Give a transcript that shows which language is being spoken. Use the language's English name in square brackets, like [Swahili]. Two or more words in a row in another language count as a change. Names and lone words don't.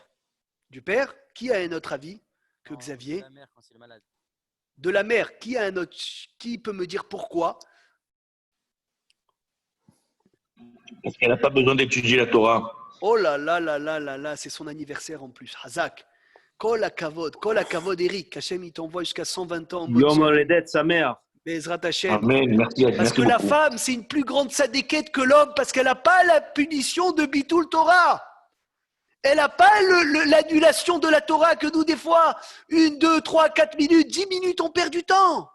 [French] Du père. Qui a un autre avis que Non, Xavier? la mère quand c'est le malade. De la mère. Qui a un autre? Qui peut me dire pourquoi? Parce qu'elle n'a pas besoin d'étudier la Torah. Oh là là là là là là, c'est son anniversaire en plus. [Hebrew] חזק. כל הכבוד, [French] Eric. Hachem, il t'envoie jusqu'à 120 ans en bonne [Hebrew] Yom [French] santé. Haledet, sa mère. [Hebrew] בעזרת השם. [French] Amen. Merci, Parce merci que la beaucoup. femme, c'est une plus grande sadéquette que l'homme parce qu'elle n'a pas la punition de [Hebrew] ביטול תורה. [French] Elle n'a pas l'annulation de la Torah que nous, des fois, 1, 2, 3, 4 minutes, 10 minutes, on perd du temps.